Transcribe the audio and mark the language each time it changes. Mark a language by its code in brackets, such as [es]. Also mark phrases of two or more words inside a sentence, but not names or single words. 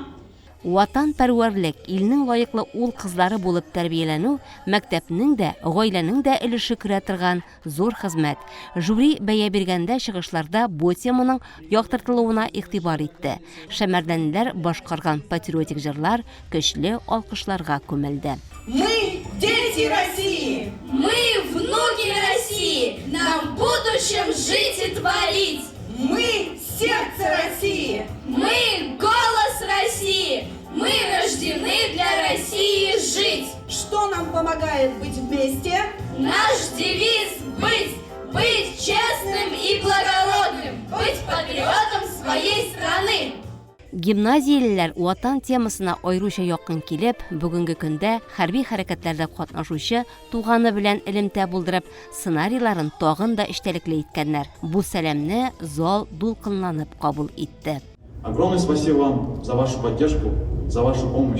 [tt] Ватан пәрвәрлек, илнең лаеклы ул кызлары булып тәрбияләнү мәктәпнең дә, гаиләнең дә өлеше керә торган зур хезмәт. Жюри бәя биргәндә чыгышларда бу теманың яктыртылуына игътибар итте. Шәмәрдәнләр башкарган патриотик җырлар көчле алкышларга күмелде. [ru] Мы дети России! Мы внуки России! Нам в будущем жить и творить! Мы сердце России! Мы голос России! Мы рождены для России жить! Что нам помогает быть вместе? Наш девиз быть честным и благородным, быть патриотом своей страны! [tt] Гимназиялеләр ватан темасына айруча якын килеп, бүгенге көндә хәрби хәрәкәтләрдә катнашучы туганы белән элемтә булдырып, сценарийларын тагын да эчтәлекле иткәннәр. Бу сәламне зал дулкынланып кабул итте. [ru] Огромное спасибо вам за вашу поддержку, за вашу помощь.